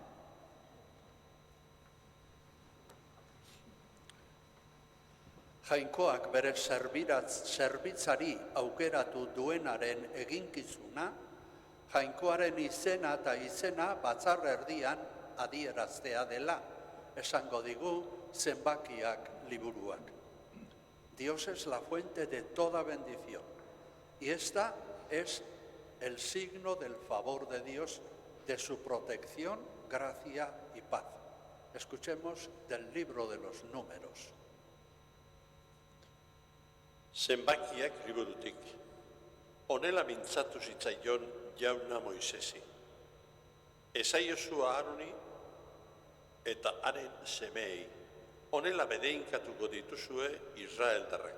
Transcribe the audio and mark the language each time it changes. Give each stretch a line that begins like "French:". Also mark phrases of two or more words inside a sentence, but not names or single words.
Basque: Jainkoak bere zerbitzari aukeratu duenaren eginkizuna, jainkoaren izena eta izena batzar erdian adieraztea dela, esango digu zenbakiak liburuak.
Spanish: Dios es la fuente de toda bendición, y esta es el signo del favor de Dios, de su protección, gracia y paz. Escuchemos del libro de los Números.
Basque: Zenbakiak liburutik, honela mintzatu zitzaion jauna Moisesi. Esaiozu Aaroni eta haren semeei, honela bedeinkatuko dituzue Israeldarrak.